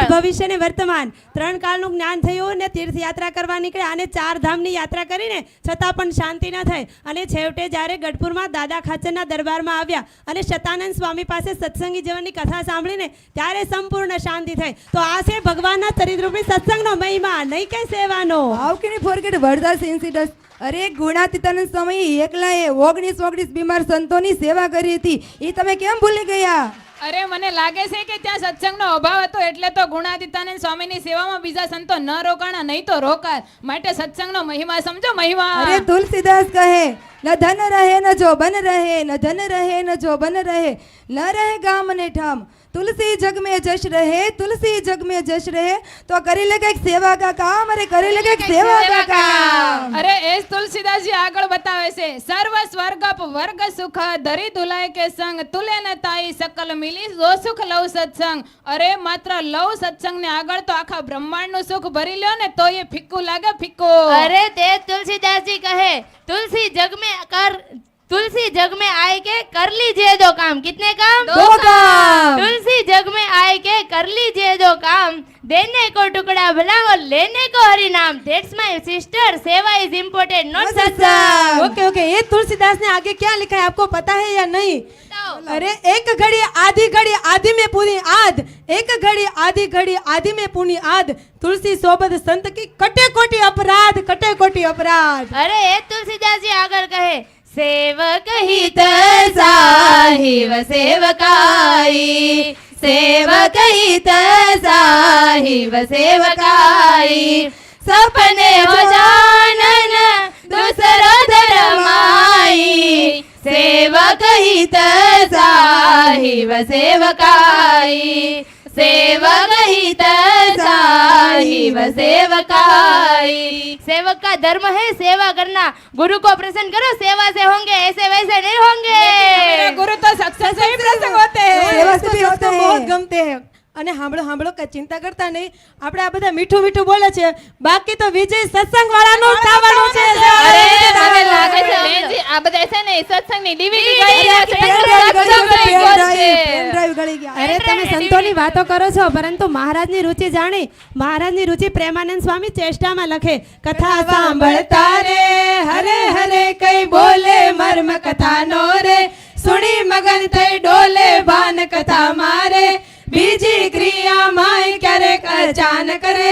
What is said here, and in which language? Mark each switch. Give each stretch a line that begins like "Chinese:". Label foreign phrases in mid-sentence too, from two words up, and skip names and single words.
Gujarati: ભવિષ્ય ને વર્તમાન 3 કાળનું જ્ઞાન થયું ને તીર્થયાત્રા કરવા નીકળ્યા અને 4 ધામની યાત્રા કરીને છતાં પણ શાંતિ ન થઈ. અને છેવટે જ્યારે ગઢપુરમાં દાદા ખાચરના દરબારમાં આવ્યા અને શતાનંદ સ્વામી પાસે સત્સંગી જીવનની કથા સાંભળીને ત્યારે સંપૂર્ણ શાંતિ થઈ. તો આ છે ભગવાનના ચરિત્રરૂપી સત્સંગનો મહિમા, નહીં કે સેવાનો.
English: How can you forget Varda's incidents?
Gujarati: અરે ગુણાતીતાનંદ સ્વામી એકલાએ 19 બીમાર સંતોની સેવા કરી હતી, એ તમે કેમ ભૂલી ગયા? અરે મને લાગે છે કે ત્યાં સત્સંગનો અભાવ હતો એટલે તો ગુણાતીતાનંદ સ્વામીની સેવામાં બીજા સંતો ન રોકાણા, નહીં તો રોકાત. માટે સત્સંગનો મહિમા સમજો, મહિમા. અરે તુલસીદાસ કહે
Hindi: न धन रहे न जो बन रहे, न धन रहे न जो बन रहे, न रहे गाम ने ठाम, तुलसी जग में जश रहे, तुलसी जग में जश रहे, तो
Gujarati: કરી લે કઈક
Hindi: सेवा का काम.
Gujarati: અરે કરી લે કઈક
Hindi: सेवा का काम.
Gujarati: અરે એ જ તુલસીદાસજી આગળ બતાવે છે,
Hindi: सर्व स्वर्गप वर्ग सुख धरी धुलाय के संग, तुले न ताई सकल मिली जो सुख लव सत्संग.
Gujarati: અરે માત્ર લવ સત્સંગ ને આગળ તો આખા બ્રહ્માંડ નું સુખ ભરી લ્યો ને તો એ ફિક્કું લાગે, ફિક્કું. અરે તે તુલસીદાસજી કહે
Hindi: तुलसी जग में आए के कर लीजिए दो काम. कितने काम? दो काम. तुलसी जग में आए के कर लीजिए दो काम, देने को टुकड़ा भला और लेने को हरि नाम.
English: That's my sister. सेवा is important, not सत्संग.
Hindi: ओके ओके, ये तुलसीदास ने आगे क्या लिखा है आपको पता है या नहीं? अरे एक घड़ी आदि में पूरी आद, एक घड़ी आदि में पूरी आद, तुलसी सोबत संत की कटे कोटी अपराध, कटे कोटी अपराध. अरे ये तुलसीदास जी
Gujarati: આગળ કહે,
Hindi: सेवकहित साहिब सेवकाई, सेवकहित साहिब सेवकाई, सपने हो जानन दूसरो धर्माई, सेवकहित साहिब सेवकाई, सेवकहित साहिब सेवकाई। सेवक का धर्म है सेवा करना, गुरु को प्रसन्न करो, सेवा से होंगे, ऐसे वैसे नहीं होंगे। गुरु तो सत्संग से ही प्रसन्न होते हैं। सेवा से भी होते
Gujarati: તો બહુ જ
Hindi: हैं।
Gujarati: ગમતે હે અને સાંભળો સાંભળો કઈ ચિંતા કરતા નહીં, આપણે આ બધા મીઠું મીઠું બોલે છે, બાકી તો વિજય સત્સંગ વાળાનો જ થવાનું છે. અરે મને લાગે છે બેનજી આ બધા છે ને સત્સંગની ડીવીડી ગઈ રહ્યા છે પેન ડ્રાઈવ ગળી ગયા। અરે તમે સંતોની વાતો કરો છો, પરંતુ મહારાજની રુચિ જાણી, મહારાજની રુચિ પ્રેમાનંદ સ્વામી ચેષ્ટામાં લખે, કથા સાંભળતા રે હરે હરે કઈ બોલે મર્મ કથાનો રે, સુણી મગન થઈ ડોલે ભાન કથા મારે, બીજી ક્રિયામાં ક્યારેક અચાનક રે.